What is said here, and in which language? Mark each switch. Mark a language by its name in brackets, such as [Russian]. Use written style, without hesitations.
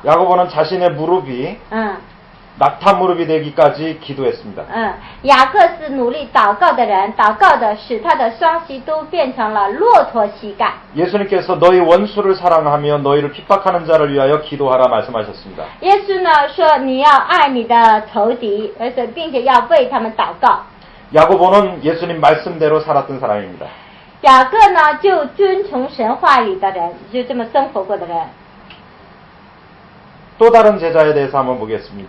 [Korean] 야고보는 자신의 무릎이 낙타 무릎이 되기까지 기도했습니다. [Chinese] 雅各是努力祷告的人，祷告的使他的双膝都变成了骆驼膝盖。 [Korean] 예수님께서 너희 원수를 사랑하며 너희를 핍박하는 자를 위하여 기도하라 말씀하셨습니다. [Chinese] 耶稣呢说你要爱你的仇敌，而且并且要为他们祷告。 [Korean] 야고보는 예수님 말씀대로 살았던 사람입니다. [Chinese] 雅各呢就遵从神话语的人，就这么生活过的人。 [Korean] 또 다른 제자에 대해서 한번 보겠습니다.